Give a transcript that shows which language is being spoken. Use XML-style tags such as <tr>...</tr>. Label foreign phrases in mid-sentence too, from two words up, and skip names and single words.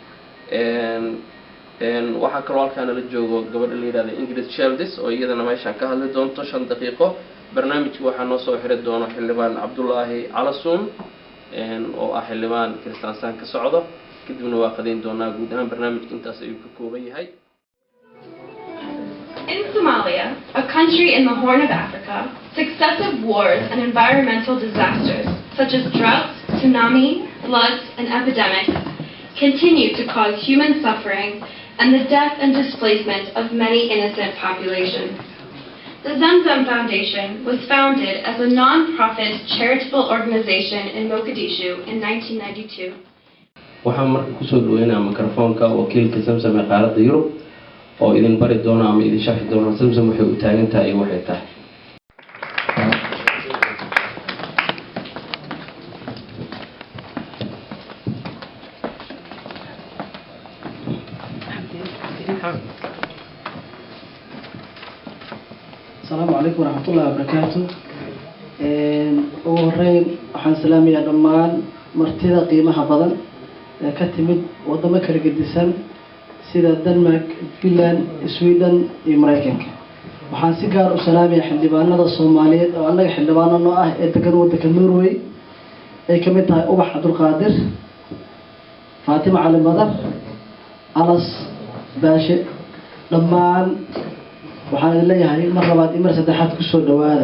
<so>waxaa kaloo halkaan la joogo gabadha la yiraahdo Ingrid Sheldis oo iyadana meeshan ka hadli doonto 5 daqiiqo barnaamijku waxaa noo soo xiri doona xildhibaan Cabdullaahi Calasuun oo ah xildhibaan Kiristaansaan ka socdo kadibna waa qadayn doonaa guud ahaan barnaamijka intaas ayuu ka kooban yahay.</so> <en>In Somalia, a country in the Horn of Africa, successive wars and environmental disasters such as droughts, tsunami, floods, and epidemics continue to cause human suffering and the death and displacement of many innocent populations. The Zamzam Foundation was founded as a non-profit charitable organization in Mogadishu in 1992.</en> <so>waxaan marka ku soo dhaweynaa mikrofoonka wakiilka Samsam ee qaaradda Yurub oo idin bari doona ama idin sharxi doona Samsam waxay u taagan tahay waxay tahay.</so> <ar>السلام عليكم ورحمة الله وبركاته.</ar> <so>وهرين waxaan salaamayaa dhammaan martida qiimaha badan ee ka timid wadamo kala gedisan sida Denmark, Finland, Sweden iyo Mareykanka. waxaan si gaar u salaamayaa xildhibaanada Soomaaliyeed oo anaga xildhibaano ah ee degan waddanka Norway ay ka mid tahay Ubax Abdulqaadir, Fatima Cali Madar, Alas Baashe dhammaan waxaan leeyahay mar labaad iyo mar saddexaad ku soo dhawaada.</so>